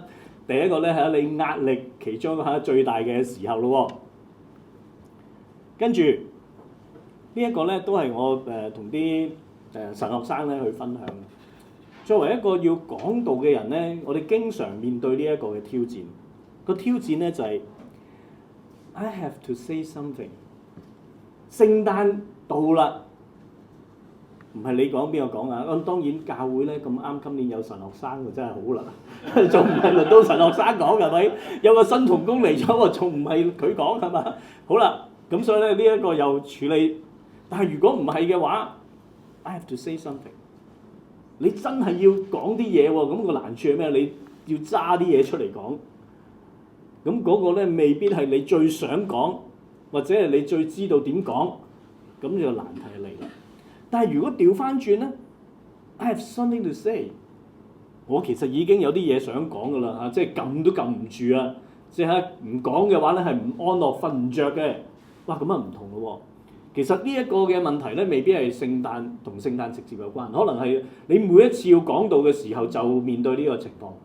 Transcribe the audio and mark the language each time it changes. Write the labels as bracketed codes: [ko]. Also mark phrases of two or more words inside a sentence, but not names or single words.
[yue] 第一個咧係你壓力其中最大嘅時候咯。跟住呢一個咧都係我同啲神學生咧去分享。作為一個要講道嘅人咧，我哋經常面對呢一個嘅挑戰。個挑戰咧就係、 [en] I have to say something。 [yue] 聖誕到啦，唔係你講邊個講啊？咁當然教會咧咁啱今年有神學生喎，真係好啦，仲唔係輪到神學生講係咪？有個新同工嚟咗喎，仲唔係佢講係嘛？好啦，咁所以咧呢一個又處理。但係如果唔係嘅話 [en] ，I have to say something。 [yue] 你真係要講啲嘢喎，咁個難處係咩？你要揸啲嘢出嚟講，咁嗰個咧未必係你最想講，或者係你最知道點講，咁就難題嚟啦。但係如果調翻轉咧 [en] ，I have something to say， [yue] 我其實已經有啲嘢想講㗎啦嚇，即係撳都撳唔住啊！即係唔講嘅話咧係唔安樂、瞓唔着嘅。哇，咁啊唔同咯喎！其實呢一個嘅問題咧，未必係聖誕同聖誕直接有關，可能係你每一次要講道嘅時候就面對呢個情況。